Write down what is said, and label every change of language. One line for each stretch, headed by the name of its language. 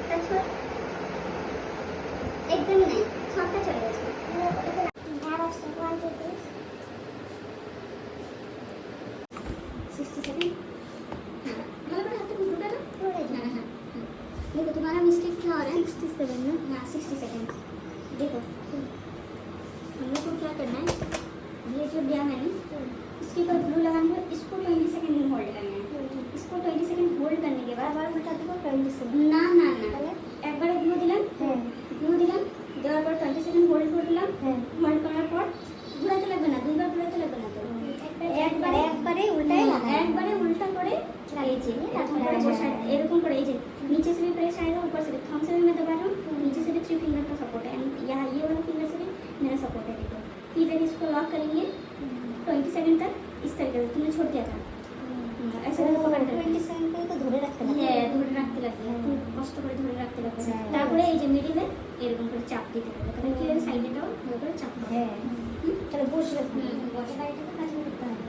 Hindi: एकदम नहीं सबटा चले
Bangla: গেছে। ধার আসছে 1 2 3 60 सेकंड। ভালো করে হাতে ঘুরতে দাও। হ্যাঁ হ্যাঁ।
Hindi: देखो तुम्हारा मिस्टेक क्या हो रहा है, 67 ना। हाँ 60 सेकंड। देखो हम लोग को क्या करना है, ये जो दिया मैंने इसके बाद ग्लू लगाने के इसको 20 सेकंड होल्ड करना है। इसको 20 सेकंड होल्ड करने के बाद बार उल्टा देबो 20 सेकंड।
Bangla: ना ना ना একবারে গ্লু দিলাম, গ্লু দিলাম, দেওয়ার পর 20 সেকেন্ড হোল্ড করলাম। হোল্ড করার পর ঘোরাতে লাগবে না, দুইবার ঘোরাতে লাগবে না, তো একবারে উল্টাই না, একবারে উল্টা করে লাগিয়েছি। তারপরে বসায় এরকম করে, এই যে
Hindi: नीचे से भी प्रेस आएगा, ऊपर से भी थंब से भी मैं दबा रहा हूँ, नीचे से भी 3 फिंगर का सपोर्ट है, यहाँ ये वाला फिंगर से भी मेरा सपोर्ट है। देखो फिर इसको लॉक करेंगे 20 सेकंड तक इस तरीके से। तुमने छोड़ दिया था ऐसे करके पकड़ कर 20 सेकंड पे तो
Bangla: ধরে রাখতে লাগে। হ্যাঁ ধরে রাখতে লাগে, একটু কষ্ট করে ধরে রাখতে লাগে। তারপরে এই যে মিডলে এরকম করে চাপ দিতে হবে, তাহলে কি হবে সাইডেটাও ভালো করে চাপ হবে। হ্যাঁ তাহলে বসে বসে সাইডটা কাটিং করতে হবে।